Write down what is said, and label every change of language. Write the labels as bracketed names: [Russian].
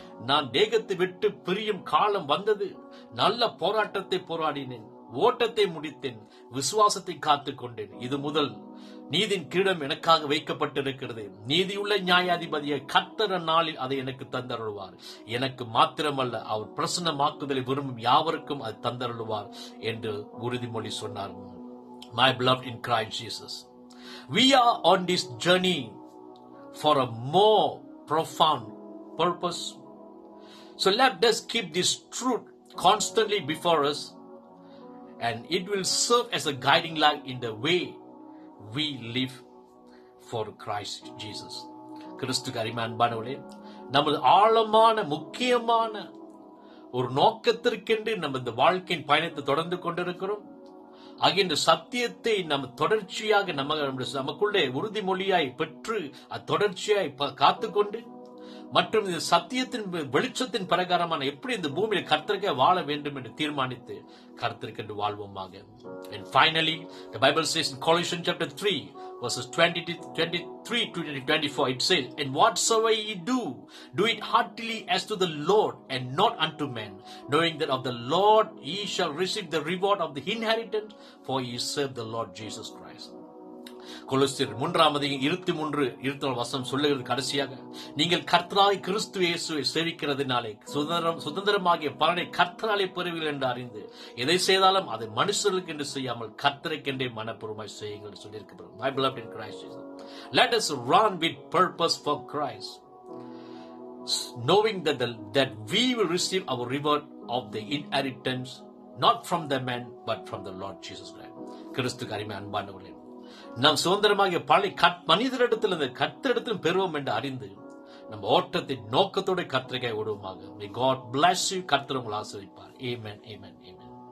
[Tamil] நான் தேகத்தை விட்டு பிரியும் காலம் வந்தது. நல்ல போராட்டத்தை போராடினேன், ஓட்டத்தை முடித்தேன், விசுவாசத்தை காத்துக் கொண்டேன். இது முதல் நீதியின் கிரீடம் எனக்காக வைக்கப்பட்டிருக்கிறது. நீதியுள்ள நியாயாதிபதியை கர்த்தர் நாளில் அதை எனக்கு தந்தருள்வார். எனக்கு மாத்திரமல்ல, அவர் பிரசன்னமாக்குதலை விரும்பும் யாவருக்கும் அது தந்தருள்வார் என்று உறுதிமொழி சொன்னார். [English] My beloved in Christ Jesus, we are on this journey for a more profound purpose. So let us keep this truth constantly before us, and it will serve as a guiding light in the way we live for Christ Jesus. [Tamil] கிறிஸ்துவுக்கு அருமையானவர்களே, நமது ஆழமான முக்கியமான ஒரு நோக்கத்திற்கென்று நம்ம இந்த வாழ்க்கையின் பயணத்தை தொடர்ந்து கொண்டிருக்கிறோம். ஆகிய இந்த சத்தியத்தை நம்ம தொடர்ச்சியாக நமக்குள்ளே உறுதிமொழியாய் பெற்று தொடர்ச்சியாய் காத்துக்கொண்டு மற்றும் இந்த சத்தியத்தின் வெளிச்சத்தின் பிரகாரமான எப்படி இந்த பூமியில் கர்த்தருக்கே வாழ வேண்டும் என்று தீர்மானித்து கர்த்தருக்கென்று வாழ்வோமாக. [English] And finally, the Bible says in Colossians chapter 3 verses 23-24, it says, and whatsoever ye do, do it heartily as to the Lord and not unto men, knowing that of the Lord ye shall receive the reward of the inheritance, for ye serve the Lord Jesus Christ. [Tamil] கொலோசியர் 3:23 சொல்லுகிறது கடைசியாக, நீங்கள் கர்த்தராகிய கிறிஸ்து இயேசுவை சேவிக்கிறதுனாலே சுதந்திரமாகிய பலனை கர்த்தராலே பெறுவீர்கள் என்று அறிந்து எதை செய்தாலும் அதை மனுஷர்களுக்கு என்று செய்யாமல் கர்த்தருக்கென்றே மனப்பூர்வமாய் செய்யுங்கள் சொல்லியிருக்கிறது. [English] My beloved in Christ Jesus, let us run with purpose for Christ, knowing that we will receive our reward of the inheritance not from the man but from the Lord Jesus Christ. [Tamil] கிறிஸ்துவுக்கு அருமையான அன்பானவர்களே, நாம் சுதந்திரமாகிய பல மனிதரிடத்தில் கர்த்தரிடத்திலும் பெறுவோம் என்று அறிந்து நம்ம ஓட்டத்தின் நோக்கத்தோட கர்த்தருக்காய் ஓடுவோமாக. [English] May God bless you. [Tamil] கர்த்தர் உங்களை ஆசீர்வதிப்பார். Amen, amen, amen.